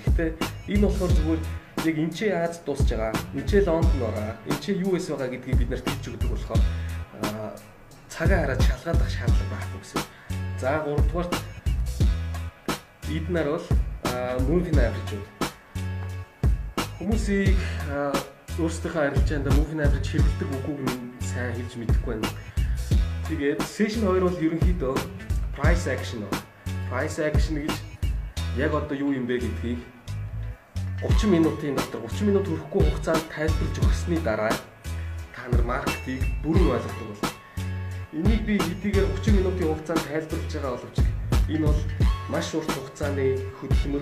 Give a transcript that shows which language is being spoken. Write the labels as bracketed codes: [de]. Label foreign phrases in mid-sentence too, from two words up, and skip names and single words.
[mn] Гэхдээ энэ болохоор зүгээр яг энэ ч Аз дуусж байгаа, энэ ч Лондон байгаа, энэ ч US байгаа гэдгийг бид нарт хэлж өгдөг болохоор цагаа хараад шалгаадах шаардлага байхгүй гэсэн. За 3 дугаарт эднэр бол [en] moving average [mn] үү. Хүмүүсийг өөрсдийнхөө арилжаанд [en] moving average [mn] хэрэглэдэг үгүйг нь сайн хэлж мэдэхгүй байна. Тэгээд session 2 бол ерөнхийдөө [en] price action [mn] байна. [en] Price action [mn] гэж яг одоо юу юм бэ гэдгийг 30 минутын дотор 30 минут хүрэхгүй хугацаанд тайлбарлаж өгсөний дараа та нар маркетинг бүрэн ойлгодог болно. Энийг би хэдийгээр 30 минутын хугацаанд тайлбарлаж байгаа боловч энэ бол маш урт хугацааны хөдөлмөр.